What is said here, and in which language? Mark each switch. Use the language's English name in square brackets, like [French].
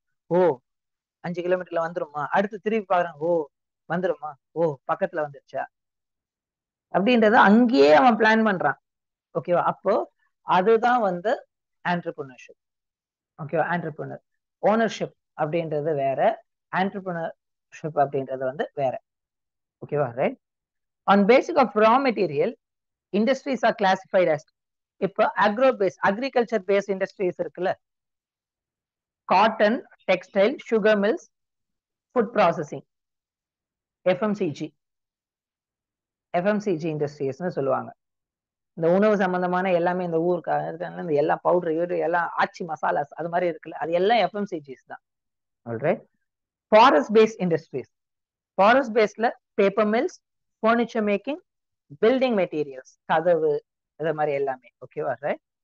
[Tamil] ஓ 5 கிலோமீட்டர்ல வந்துருமா, அடுத்து திருப்பி பாக்குறான், ஓ வந்துருமா, ஓ பக்கத்துல வந்துருச்சா, அப்படின்றத அங்கேயே அவன் பிளான் பண்றான். ஓகேவா? அப்போ அதுதான் வந்து ஆண்டர்பிரினர்ஷிப். ஓகேவா? ஆண்டர்பிரினர். ஓனர்ஷிப் அப்படின்றது வேற, ஆண்டர்பிரினர்ஷிப் அப்படின்றது வந்து வேற. ஓகேவா? Right. [English] on basic of raw material, industries are classified as, [Tamil] இப்போ [English] agriculture based industries [Tamil] இருக்குல்ல, cotton, textile, sugar mills, food processing, FMCG இண்டஸ்ட்ரீஸ்னு சொல்லுவாங்க. இந்த உணவு சம்பந்தமான எல்லாமே, இந்த ஊருக்கு இந்த எல்லா பவுடர் எல்லாம் ஆச்சி மசாலாஸ் அது மாதிரி இருக்குல்ல, அது எல்லாம் எஃப்எம்சிஜிஸ் தான். Alright. Forest paste industries, forest பேஸ்ட்ல paper mills, furniture making, building materials, கதவு, இது மாதிரி எல்லாமே. ஓகேவா? ரைட்.